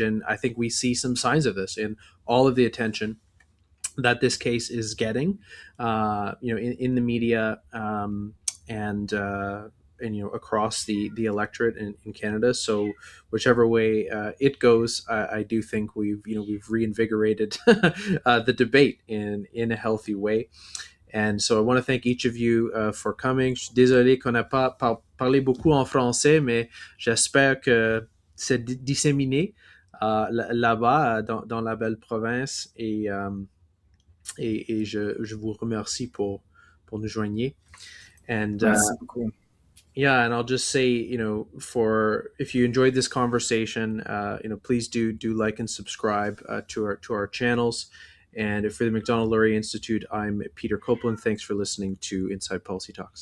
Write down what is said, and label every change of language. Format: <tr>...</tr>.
<en>And I think we see some signs of this in all of the attention that this case is getting, in the media, and across the electorate in Canada. So whichever way it goes, I do think we've reinvigorated the debate in a healthy way. And so I want to thank each of you for coming.</en> <fr>Je suis désolé qu'on n'a pas parlé beaucoup en français, mais j'espère que c'est disséminé là-bas dans la belle province. Et je vous remercie pour nous joigner.</fr> <en>And</en> <fr>Merci beaucoup.</fr> <en>yeah, and I'll just say, if you enjoyed this conversation, please do like and subscribe to our channels. And for the Macdonald-Laurier Institute, I'm Peter Copeland. Thanks for listening to Inside Policy Talks.</en>